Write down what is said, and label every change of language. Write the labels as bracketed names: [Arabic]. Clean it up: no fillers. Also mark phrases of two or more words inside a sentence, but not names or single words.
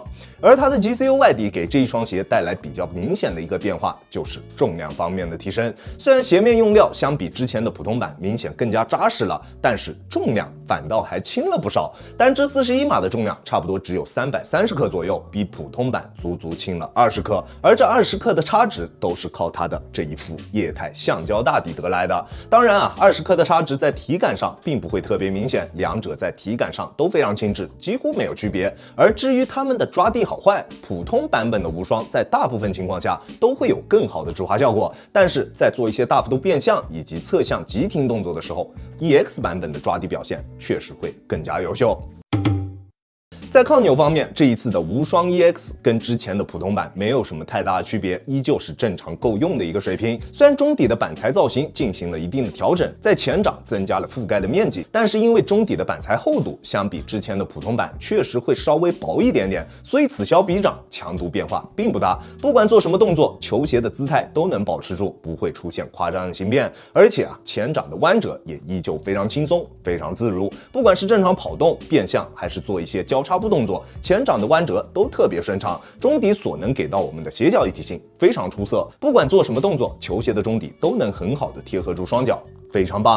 [Chinese] 而它的 GCU 外底給這一雙鞋帶來比較明顯的一個變化，就是重量方面的提升。雖然鞋面用料相比之前的普通版明顯更加扎實了，但是重量反倒還輕了不少，單支41碼的重量差不多只有330克左右，比普通版足足輕了20克，而這20克的差值都是靠它的這一副液態橡膠大底得來的。當然啊，20克的差值在體感上並不會特別明顯，兩者在體感上都非常輕質，幾乎沒有區別。而至於它們的抓地好壞，普通版本的無雙在大部分情況下都會有更好的止滑效果，但是在做一些大幅度變向以及側向急停動作的時候， EX 版本的抓地表現確實會更加優秀。在抗扭方面，這一次的無雙 EX 跟之前的普通版沒有什麼太大的區別，依舊是正常夠用的一個水平。雖然中底的板材造型進行了一定的調整，在前掌增加了覆蓋的面積，但是因為中底的板材厚度相比之前的普通版確實會稍微薄一點點，所以此消彼長，強度變化並不大。不管做什麼動作，球鞋的姿態都能保持住，不會出現誇張的形變。而且啊，前掌的彎折也依舊非常輕鬆，非常自如。不管是正常跑動、變向，還是做一些交叉步動作，前掌的彎折都特別順暢，中底所能給到我們的鞋腳一體性非常出色，不管做什麼動作，球鞋的中底都能很好的貼合住雙腳，非常棒。